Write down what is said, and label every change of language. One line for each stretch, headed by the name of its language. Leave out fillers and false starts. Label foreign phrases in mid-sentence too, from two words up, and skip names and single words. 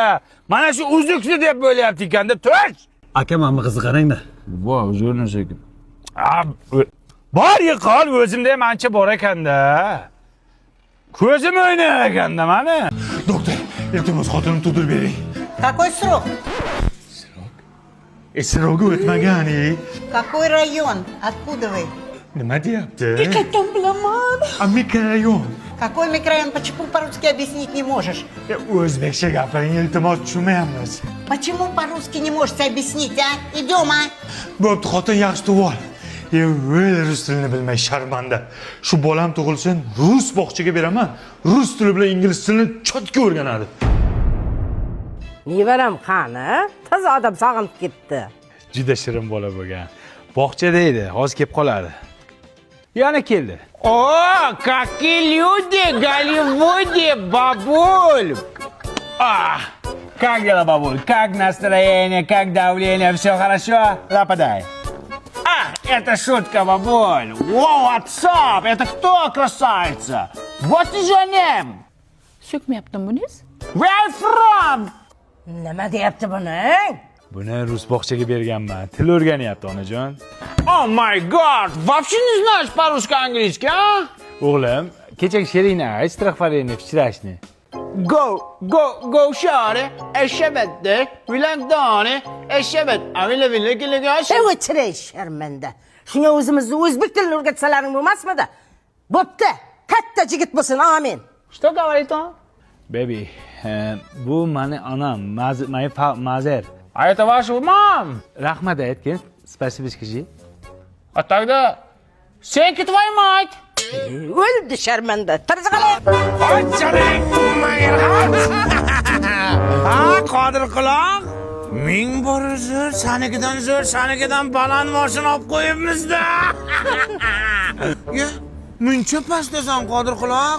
Uzbek: Mana shu uzukni deb bo'lyapti ekanda. Tush! Aka, menga qizni qarang-da. Voy, uzrni sekin. Bor yiqol, o'zimda ham ancha bor ekanda. Ko'zim o'ynar ekanda mana. Doktor, iltimos xotinimni tudirib bering.
Russian: Какой срок?
Uzbek: Srogi o'tmagan.
Russian: Какой район? Откуда вы?
Uzbek: Nima deyapti? Qayerdan bilaman? Mikrorayon.
Russian: Какой микрорайон? Почему по-русски объяснить не можешь?
Uzbek: O'zbekcha gapiring, iltimos, tushunmayapmiz.
Russian: Почему по-русски не можете объяснить, а? Идем, а?
Uzbek: Bo'pti, xotin yaxshi tug'ol. Rus tilini bilmay sharmanda. Shu bolam tug'ilsin, rus bog'chaga beraman. Rus tili bilan ingliz tilini cho'tka o'rganadi. Nevaram qani? Toza odam sog'inib ketdi. Juda shirin bola bo'lgan. Bog'chada edi, hozir kelib qoladi. Yana keldi.
Russian: О, какие люди, Голливуде, бабуль! Как дела, бабуль? Как настроение, как давление? Все хорошо? Западай. Это шутка, бабуль.
English: Wow, what's up?
Russian: Это кто, красавица?
English: What is your name?
Uzbek: So'kmayaptimi buningiz?
English: Where from?
Uzbek: Nima deyapti buni? Buni rus bog'chaga berganman. Til o'rganyapti, onajon.
English: Oh my god!
Russian: Вообще не знаешь по-русски английски, а?
Uzbek: O'g'lim, kechagi she'ringni ayt, strahfarini вчерашний. Go share, eshabette, vilagdone, eshabet, avile vilagilagosh. O'chiray sharmanda. Shunga o'zimizni o'zbek tilini o'rgatsalaring bo'lmasmidi? Bo'pti, katta yigit bo'lsin, amin.
Russian: Что говорит он? Baby,
Uzbek: bu mani onam,
Russian: моя mother. А это ваша мам?
Uzbek: Rahmat aytgin,
Russian: спасибо скажи. А тогда
English: thank you
Russian: твою мать.
Uzbek: O'ldi sharmanda. Tirziqalar. Qanchalik mayrat. Qodir quloq. Ming bor uzr, sanikidan baland mashina olib qo'yibmiz-da. Ya, muncha pastdasan Qodir quloq.